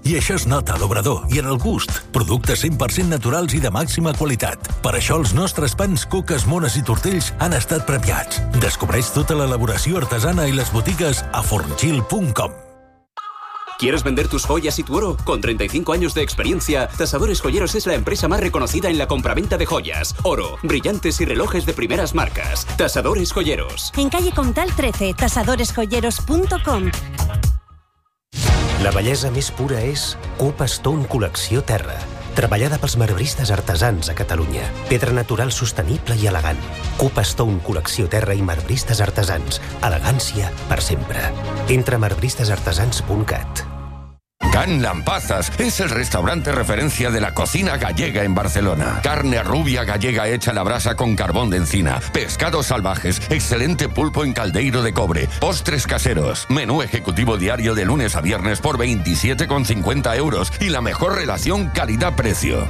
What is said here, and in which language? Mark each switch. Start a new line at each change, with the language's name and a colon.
Catalan: I això es nota a l'obrador i en el gust. Productes 100% naturals i de màxima qualitat. Per això els nostres pans, coques, mones i tortells han estat premiats. Descobreix tota l'elaboració artesana i les botigues a forngil.com.
Spanish: ¿Quieres vender tus joyas y tu oro? Con 35 años de experiencia, Tasadores Joyeros es la empresa más reconocida en la compraventa de joyas, oro, brillantes y relojes de primeras marcas. Tasadores Joyeros. En calle Comtal 13, tasadoresjoyeros.com.
Catalan: La bellesa més pura és Cup Stone Col·lecció Terra, treballada pels marbristes artesans a Catalunya. Pedra natural sostenible i elegant. Cup Stone Col·lecció Terra i marbristes artesans. Elegància per sempre. Entra a marbristesartesans.cat.
Spanish: Can Lampazas es el restaurante referencia de la cocina gallega en Barcelona. Carne rubia gallega hecha a la brasa con carbón de encina, pescados salvajes, excelente pulpo en caldeiro de cobre, postres caseros, menú ejecutivo diario de lunes a viernes por 27,50 euros y la mejor relación calidad-precio.